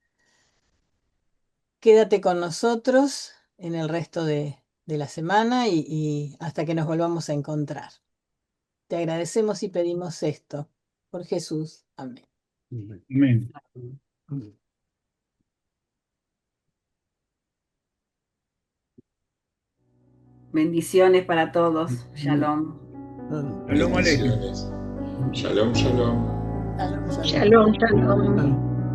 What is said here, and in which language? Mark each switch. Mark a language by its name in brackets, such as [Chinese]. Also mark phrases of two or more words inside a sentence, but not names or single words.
[Spanish] Quédate con nosotros en el resto de la semana y hasta que nos volvamos a encontrar. Te agradecemos y pedimos esto por Jesús. Amén. Amén. Bendiciones para todos. Shalom. [Hebrew] שלום עליכם. [Spanish] Bendiciones. [Hebrew] שלום, שלום. שלום, שלום.